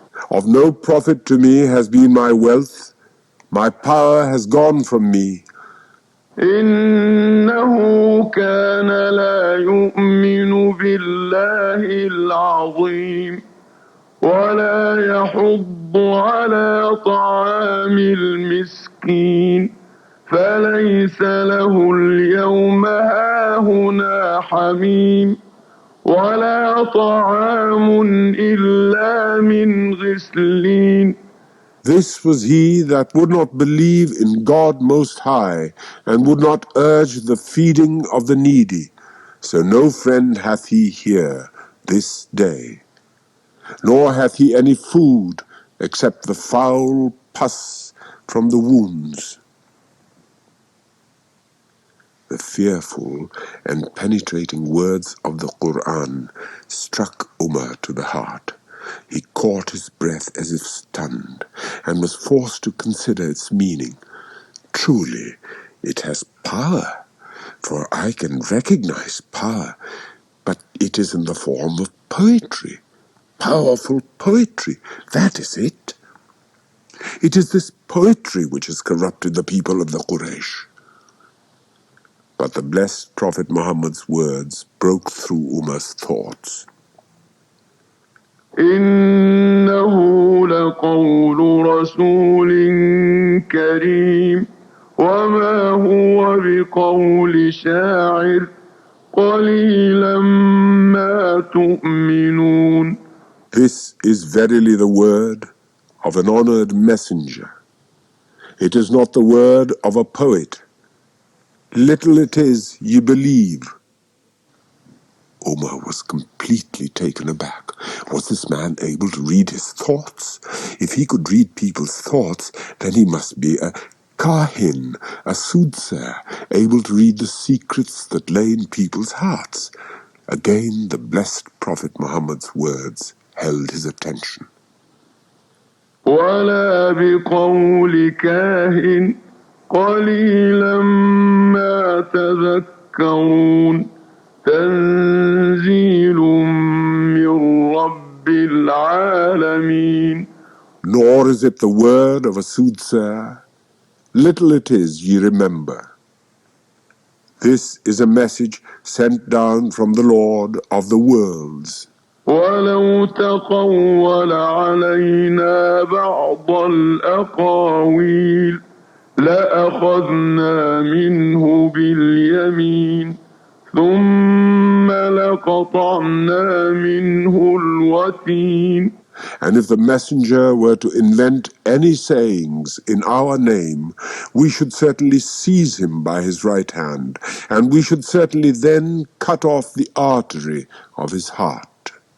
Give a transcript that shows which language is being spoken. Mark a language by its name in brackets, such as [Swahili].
[English] Of no profit to me has been my wealth, my power has gone from me. [Arabic] إنه كان لا يؤمن بالله العظيم ولا يحض على طعام المسكين فليس له اليوم هاهنا حميم ولا طعام إلا من غسلين. [English] This was he that would not believe in God Most High, and would not urge the feeding of the needy. So no friend hath he here this day, nor hath he any food except the foul pus from the wounds. The fearful and penetrating words of the Qur'an struck Umar to the heart. He caught his breath as if stunned, and was forced to consider its meaning. Truly, it has power, for I can recognize power, but it is in the form of poetry. Powerful poetry, that is it. It is this poetry which has corrupted the people of the Quraysh. But the blessed Prophet Muhammad's words broke through Umar's thoughts. [Arabic] إنه لقول رسول كريم وما هو بقول شاعر قليلا ما تؤمنون. [English] This is verily the word of an honored messenger. It is not the word of a poet. Little it is ye believe. Umar was completely taken aback. Was this man able to read his thoughts? If he could read people's thoughts, then he must be a kahin, a soothsayer, able to read the secrets that lay in people's hearts. Again, the blessed Prophet Muhammad's words held his attention. [Arabic] ولا بقول كاهن قليلا ما تذكرون تنزيل من رب العالمين. [English] Nor is it the word of a soothsayer. Little it is ye remember. This is a message sent down from the Lord of the worlds. [Arabic] ولو تقول علينا بعض الأقاويل لأخذنا منه باليمين ثم لقطعنا منه الوتين. [English] And if the messenger were to invent any sayings in our name, we should certainly seize him by his right hand, and we should certainly then cut off the artery of his heart.